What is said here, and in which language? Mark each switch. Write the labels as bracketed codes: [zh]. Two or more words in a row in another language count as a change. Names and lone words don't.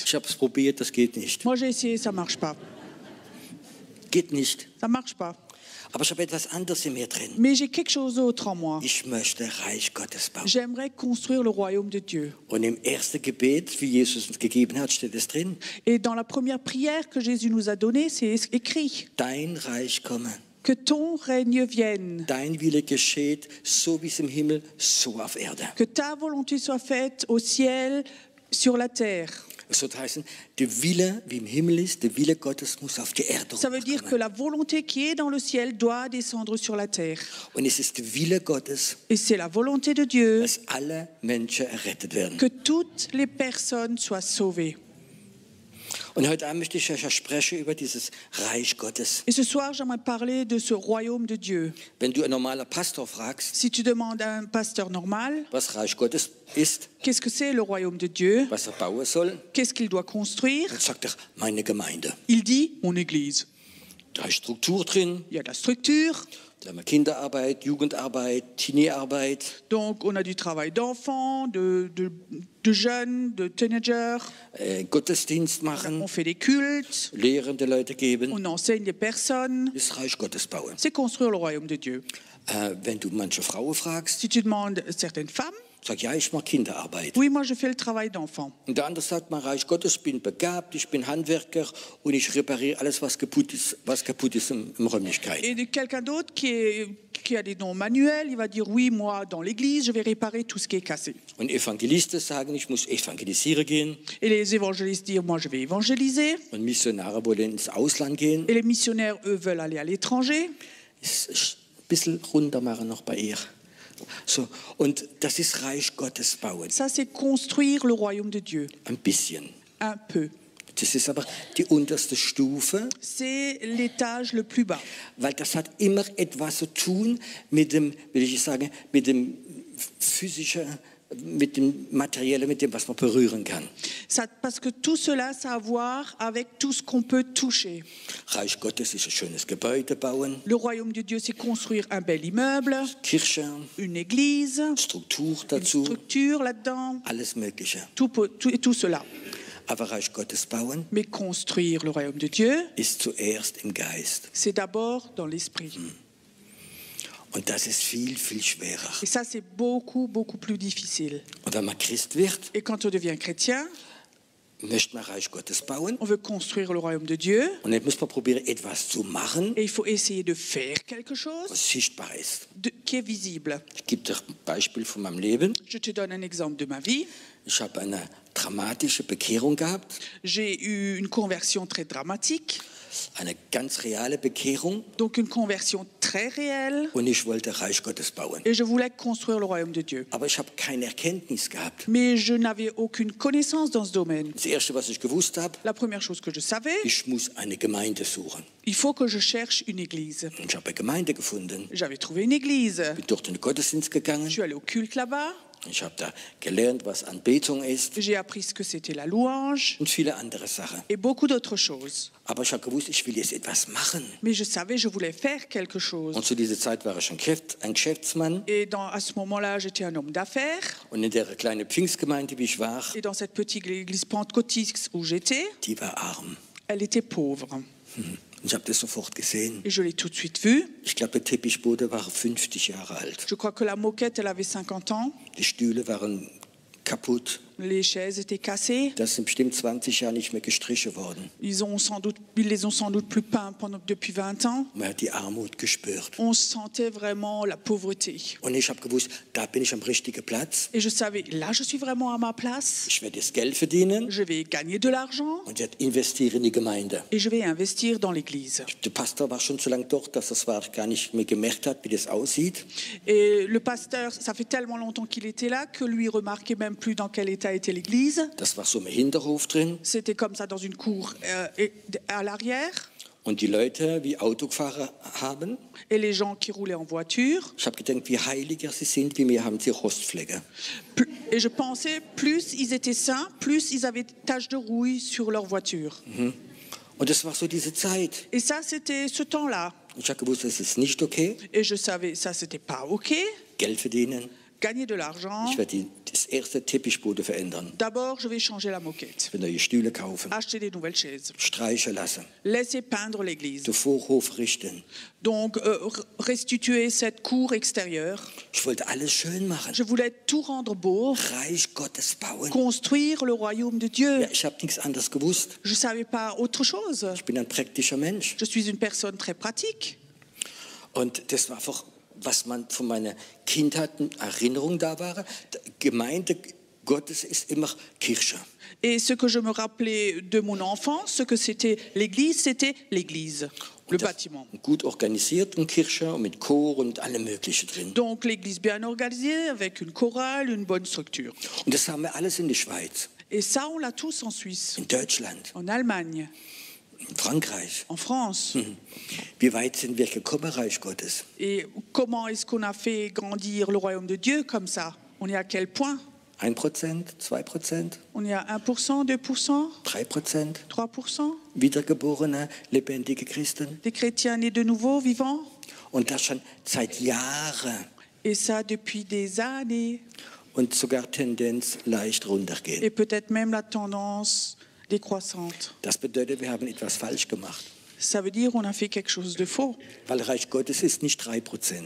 [de] Ich habe es probiert, das geht nicht. [fr] Moi, j'ai essayé, ça marche pas. [de] Geht nicht. [fr] Ça marche pas. [de] Aber ich habe etwas anderes in mir drin. [fr] Mais j'ai quelque chose d'autre en moi. [de] Ich möchte Reich Gottes bauen. [fr] J'aimerais construire le royaume de Dieu. [de] Und im ersten Gebet, wie Jesus uns gegeben hat, steht es drin. [fr] Et dans la première prière que Jésus nous a donnée, c'est écrit [de] Dein Reich komme. [fr] que ton règne vienne, [de] Dein Wille geschieht, so wie es im Himmel, so auf Erde. [fr] que ta volonté soit faite au ciel, sur la terre. [de] Es soll heißen, der Wille, wie im Himmel ist, der Wille Gottes muss auf die Erde [fr] Ça veut dire que [de] kommen. [fr] la volonté qui est dans le ciel doit descendre sur la terre. [de] Und es ist der Wille Gottes, [fr] Et c'est la volonté de Dieu [de] dass alle Menschen errettet werden. [fr] que toutes les personnes soient sauvées. [de] Und heute Abend möchte ich euch sprechen über dieses Reich Gottes. [fr] Et ce soir, j'aimerais parler de ce royaume de Dieu. [de] Wenn du einen normalen Pastor fragst, [fr] Si tu demandes à un pasteur normal, [de] was Reich Gottes ist, [fr] qu'est-ce que c'est le royaume de Dieu? [de] was er bauen soll, [fr] Qu'est-ce qu'il doit construire? [de] dann sagt er, meine Gemeinde. [fr] Il dit, mon église. [de] Da ist Struktur drin, [fr] Il y a de la structure, [de] da haben wir Kinderarbeit, Jugendarbeit, Teenie-Arbeit, [fr] donc on a du travail d'enfants, de jeunes, de teenagers. [de] Gottesdienst machen, [fr] On fait des cultes, [de] lehrende Leute geben, [fr] on enseigne les personnes. [de] das Reich Gottes bauen. [fr] C'est construire le royaume de Dieu. [de] Wenn du manche Frauen fragst, [fr] Si tu demandes certaines femmes, [de] sag ja, ich mache Kinderarbeit. [fr] oui, moi je fais le travail d'enfant. [de] Und der andere sagt, mein Reich Gottes, ich bin begabt, ich bin Handwerker und ich repariere alles, was kaputt ist in Räumlichkeit. [fr] Et de quelqu'un d'autre qui a des dons manuels, il va dire, oui, moi dans l'église, je vais réparer tout ce qui est cassé. [de] Und Evangelisten sagen, ich muss evangelisieren gehen. [fr] Et les évangélistes disent, moi je vais évangéliser. [de] Und Missionare wollen ins Ausland gehen. [fr] Et les missionnaires, eux, veulent aller à l'étranger. [de] Ist ein bisschen runter machen noch bei ihr. So, und das ist Reich Gottes bauen. [fr] Ça, c'est construire le royaume de Dieu. [de] Ein bisschen. [fr] Un peu. [de] Das ist aber die unterste Stufe, [fr] C'est l'étage le plus bas. [de] weil das hat immer etwas zu tun mit dem, will ich sagen, mit dem physischen, mit dem Materiellen, mit dem, was man berühren kann. [fr] Ça, parce que tout cela, ça a à voir avec tout ce qu'on peut toucher. [de] Reich Gottes ist ein schönes Gebäude bauen, [fr] Le royaume de Dieu, c'est construire un bel immeuble, [de] Kirche, [fr] une église, [de] Struktur [fr] une [de] dazu, [fr] structure là-dedans, [de] alles Mögliche. [fr] tout cela. [de] Aber Reich Gottes bauen [fr] Mais construire le royaume de Dieu, [de] ist zuerst im Geist. [fr] c'est d'abord dans l'esprit. [de] Und das ist viel, viel schwerer. [fr] Et ça, c'est beaucoup, beaucoup plus difficile. [de] Und wenn man Christ wird, [fr] Et quand on devient chrétien, [de] möchte man Reich Gottes bauen. [fr] on veut construire le royaume de Dieu. [de] Und dann muss man probieren, etwas zu machen, [fr] Et il faut essayer de faire quelque chose [de] was sichtbar ist. [fr] qui est visible. [de] Ich gebe dir ein Beispiel von meinem Leben. [fr] Je te donne un exemple de ma vie. [de] Ich habe eine dramatische Bekehrung gehabt, [fr] J'ai eu une conversion très dramatique, [de] eine ganz reale Bekehrung. [fr] donc une conversion très réelle. [de] Und ich wollte Reich Gottes bauen. [fr] Et je voulais construire le royaume de Dieu. [de] Aber ich habe keine Erkenntnis gehabt. [fr] Mais je n'avais aucune connaissance dans ce domaine. [de] Das Erste, was ich gewusst habe, [fr] La première chose que je savais, [de] ich muss eine Gemeinde suchen. [fr] il faut que je cherche une église. [de] Und ich habe eine Gemeinde gefunden. [fr] J'avais trouvé une église. [de] Bin dort in den Gottesdienst gegangen. [fr] Je suis allée au culte là-bas. [de] Ich habe da gelernt, was Anbetung ist [fr] J'ai appris ce que c'était la louange [de] und viele andere Sachen. [fr] et beaucoup d'autres choses. [de] Aber ich habe gewusst, ich will jetzt etwas machen. [fr] Mais je savais, je voulais faire quelque chose. [de] Und zu dieser Zeit war ich ein Geschäftsmann. [fr] Et à ce moment-là, j'étais un homme d'affaires. [de] Und in der kleinen Pfingstgemeinde, wie ich war, [fr] Et dans cette petite église pentecôtiste où j'étais, [de] die war arm. [fr] elle était pauvre. [de] Und ich habe das sofort gesehen. [fr] Et je l'ai tout de suite vue. [de] Ich glaube, der Teppichboden war 50 Jahre alt. [fr] Je crois que la moquette, elle avait 50 ans. [de] Die Stühle waren kaputt, [fr] Les chaises étaient cassées. [de] Das sind bestimmt 20 Jahre nicht mehr gestrichen worden. [fr] Ils les ont sans doute plus peints depuis 20 ans. [de] Man hat die Armut gespürt. [fr] On sentait vraiment la pauvreté. [de] Und ich habe gewusst, da bin ich am richtigen Platz. [fr] Et je savais, là, je suis vraiment à ma place. [de] Ich werde das Geld verdienen [fr] Je vais gagner de l'argent [de] und werde investieren in die Gemeinde. [fr] et je vais investir dans l'église. [de] Der Pastor war schon so lange dort, dass das war gar nicht mehr gemerkt hat, wie das aussieht. [fr] Et le pasteur, ça fait tellement longtemps qu'il était là que lui remarquait même plus dans quel état était l'église. [de] Das war so im Hinterhof drin. [fr] C'était comme ça dans une cour à l'arrière. [de] Und die Leute, wie Autofahrer haben, [fr] Et les gens qui roulaient en voiture. [de] ich habe gedacht, wie heiliger sie sind, wie mehr haben sie Rostflecke. [fr] Et je pensais, plus ils étaient saints, plus ils avaient des taches de rouille sur leur voiture. [de] Und das war so diese Zeit. [fr] Et ça, c'était ce temps-là. [de] Ich habe gewusst, das ist nicht okay. [fr] Et je savais, ça, c'était pas OK. [de] Geld verdienen. [fr] Gagner de l'argent. [de] Ich werde das erste Teppichboden verändern. [fr] D'abord, je vais changer la moquette. [de] Ich werde neue Stühle kaufen. [fr] Acheter des nouvelles chaises. [de] Streichen lassen. [fr] Laisser peindre l'église. [de] Den Vorhof richten. [fr] Donc, restituer cette cour extérieure. [de] Ich wollte alles schön machen. [fr] Je voulais tout rendre beau. [de] Reich Gottes bauen. [fr] Construire le royaume de Dieu. [de] Ja, ich habe nichts anderes gewusst. [fr] Je ne savais pas autre chose. [de] Ich bin ein praktischer Mensch. [fr] Je suis une personne très pratique. [de] Und das war einfach, was man von meiner Kindheit in Erinnerung da war. Gemeinde Gottes ist immer Kirche. [fr] Et ce que je me rappelais de mon enfance, ce que c'était l'église, le bâtiment. [de] Gut organisiert und Kirche und mit Chor und allem Möglichen drin. [fr] Donc l'église bien organisée, avec une chorale, une bonne structure. [de] Und das haben wir alles in der Schweiz, [fr] Et ça, on l'a tous en Suisse, [de] in Deutschland, [fr] en Allemagne, [de] in Frankreich. [fr] en France. [de] Wie weit sind wir gekommen, Reich Gottes? [fr] Et comment est-ce qu'on a fait grandir le royaume de Dieu comme ça? On est à quel point? 1%, 2%, On est à 1%, 2%, 3%? 3%? [de] Wiedergeborene, lebendige Christen. [fr] Des chrétiens nés de nouveau, vivants? [de] Und das schon seit Jahren. [fr] Et ça depuis des années. [de] Und sogar Tendenz leicht runtergehen. [fr] Et peut-être même la tendance décroissante. [de] Das bedeutet, wir haben etwas falsch gemacht. [fr] Ça veut dire qu'on a fait quelque chose de faux. [de] Weil Reich Gottes ist nicht 3%.